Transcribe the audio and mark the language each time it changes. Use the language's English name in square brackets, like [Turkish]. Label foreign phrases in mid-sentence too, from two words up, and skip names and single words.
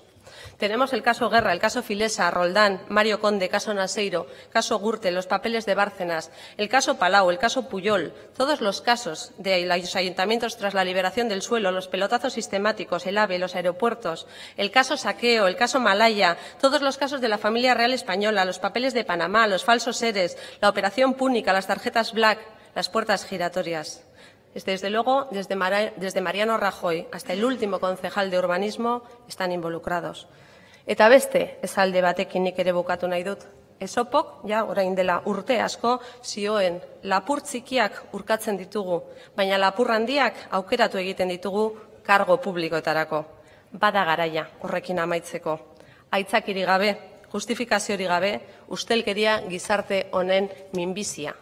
[Spanish] Tenemos el caso Guerra, el caso Filesa, Roldán, Mario Conde, caso Naseiro, caso Gürtel, los papeles de Bárcenas, el caso Palau, el caso Pujol, todos los casos de los ayuntamientos tras la liberación del suelo, los pelotazos sistemáticos, el AVE, los aeropuertos, el caso Saqueo, el caso Malaya, todos los casos de la familia real española, los papeles de Panamá, los falsos ERES, la operación Púnica, las tarjetas Black, las puertas giratorias. Desde luego, desde Mariano Rajoy hasta el último concejal de urbanismo están involucrados. [Basque] Eta beste esalde batekin nik ere bukatu nahi dut. Esopok, ja, orain dela urte asko, zioen lapur txikiak urkatzen ditugu, baina lapur handiak aukeratu egiten ditugu kargo publikoetarako. Bada garaia horrekin amaitzeko. Aitzakiri gabe, justifikaziorik gabe, ustelkeria gizarte honen minbizia baita.